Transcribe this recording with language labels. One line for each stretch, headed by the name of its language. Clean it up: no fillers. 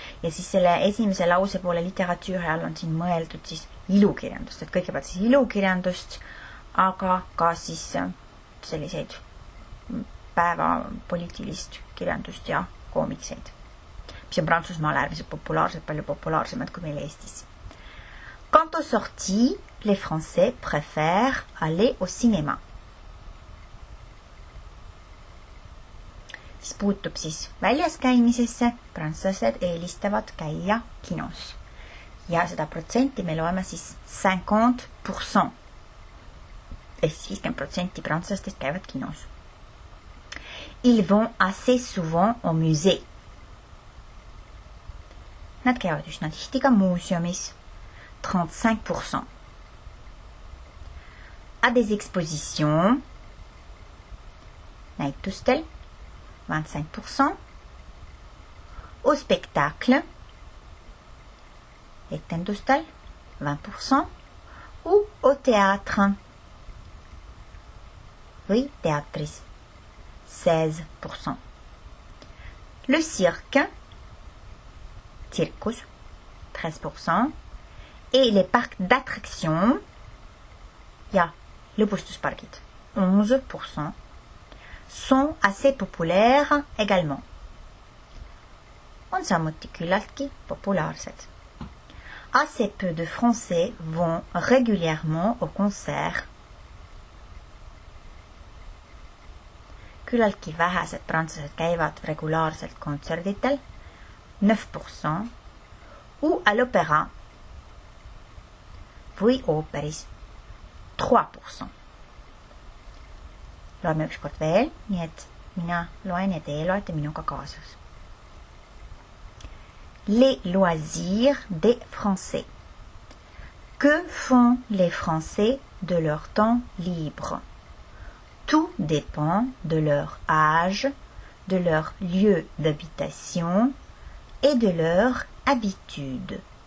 Estonian: Ja siis selle esimese lause poole literatüüri all on siin mõeldud siis ilukirjandust, et kõigepealt siis ilukirjandust, aga ka siis selliseid päevapoliitilist kirjandust ja koomikseid, mis on Prantsusmaal äärmiselt populaarsed, palju populaarsemad kui meil Eestis.
French: Quant aux sorties, les Français préfèrent aller au cinéma.
Estonian: Siis puutub siis väljas käimisesse, prantslased eelistavad käia kinos. Ja seda protsenti me loeme siis 50%. Ehk 50% prantslastest käivad kinos.
French: Ils vont assez souvent au musée.
Estonian: Nad käivad üsna tihti ka muuseumis. 35%.
French: À des expositions,
Estonian: näitustel,
French: 25%. Au spectacle,
Estonian: etendustel 20%
French: ou au théâtre
Estonian: või théâtris 16%.
French: Le cirque, circus 13% et les parcs d'attractions
Estonian: ja lõbustuspargid
French: 11% sont assez populaires également.
Estonian: On samuti küllaltki populaarsed.
French: Assez peu de Français vont régulièrement au concert.
Estonian: Küllaltki vähesed prantslased käivad regulaarselt kontserditel 9%
French: ou à l'opéra
Estonian: või ooperis 3%. Loeme ükskord veel, nii et mina loen ja teie loete minuga kaasas.
French: Les loisirs des Français. Que font les Français de leur temps libre? Tout dépend de leur âge, de leur lieu d'habitation et de leur habitude.